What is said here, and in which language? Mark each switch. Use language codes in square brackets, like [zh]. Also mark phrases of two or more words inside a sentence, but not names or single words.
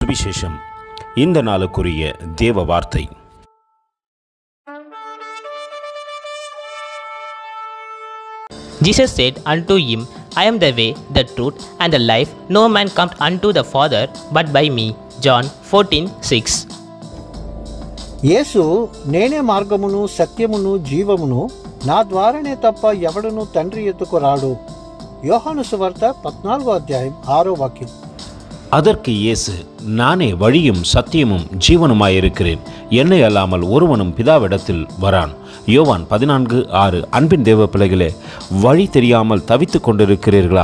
[ta] சுவிசேஷம். இந்த நாளுக்குரிய தேவ வார்த்தை. [en] Jesus said unto him, I am the way, the truth, and the life. No man cometh unto the Father but by me. John 14:6. [te] యేసు నేనే మార్గమును సత్యమును జీవమును, నా ద్వారానే తప్ప ఎవడును తండ్రి ఎద్దుకు రాడు. [ta] யோహాను சுவார்த்தை 14:6. அதற்கு இயேசு, நானே வழியும் சத்தியமும் ஜீவனுமாயிருக்கிறேன், என்னை அல்லாமல் ஒருவனும் பிதாவிடத்தில் வரான். யோவான் 14:6. அன்பின் தேவ பிள்ளைகளே, வழி தெரியாமல் தவித்து கொண்டிருக்கிறீர்களா?